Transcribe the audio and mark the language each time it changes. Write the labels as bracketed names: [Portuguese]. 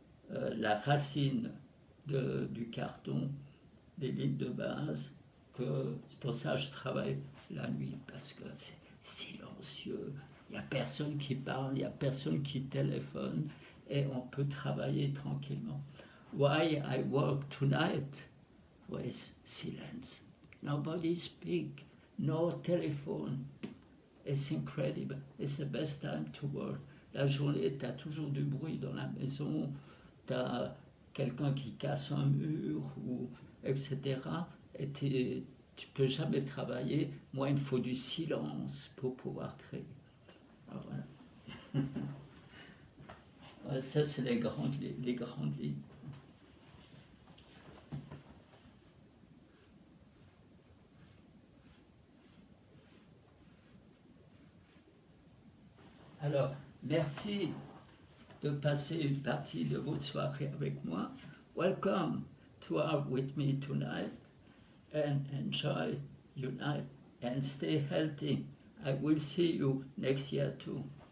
[French] la racine du carton, les lignes de base, c'est pour ça que je travaille la nuit, parce que c'est silencieux, il n'y a personne qui parle, il n'y a personne qui téléphone, et on peut travailler tranquillement. [English] Why I work tonight with silence. Nobody speak, no telephone. It's incredible. It's the best time to work. [French] La journée, tu as toujours du bruit dans la maison, tu as quelqu'un qui casse un mur, etc. Et tu peux jamais travailler. Moi, il me faut du silence pour pouvoir créer. Alors, voilà. Ça, c'est les grandes lignes. Alors, merci de passer une partie de votre soirée avec moi. [English] Welcome to Art with me tonight, and enjoy your night and stay healthy. I will see you next year too.